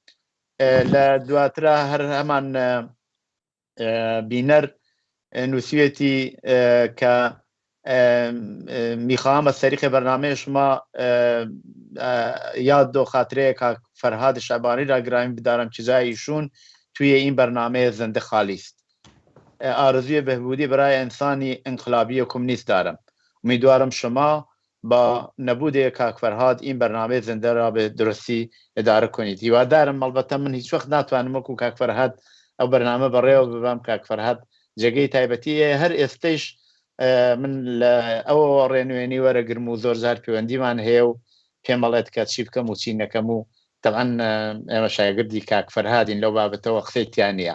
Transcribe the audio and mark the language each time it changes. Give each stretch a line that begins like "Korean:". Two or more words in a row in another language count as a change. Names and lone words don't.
Central Kurdish: لدواترا هر همان بینر نووسیەتی کە
Persian: میخواهم از طریق برنامه شما یاد و خاطره که فرهاد شعبانی را گرامی بدارم که جای ایشون توی این برنامه زنده خالی است. آرزوی بهبودی برای انسانی انقلابی و کمونیست دارم. امیدوارم شما با نبود کاک فرهاد این برنامه زنده را به درستی اداره کنید.
Central Kurdish: هیوادارم البته من هیچ وقت ناتوانم وەکو کاک فرهاد ئەو بەرنامە بەڕێوە ببەم کاک فرهاد جێگەی تایبەتیە هەر ئێستەیش من لە ئەوە ڕێنوێنی وەرەگرم و زۆر جار پەیوەندیمان هەیە و پێم بەڵێت کە چی بکەم و چی نەکەم و طبعاً ئێمە شاگردی کاک فرهادین لەو بابەتەوە قسەیتیان نییە.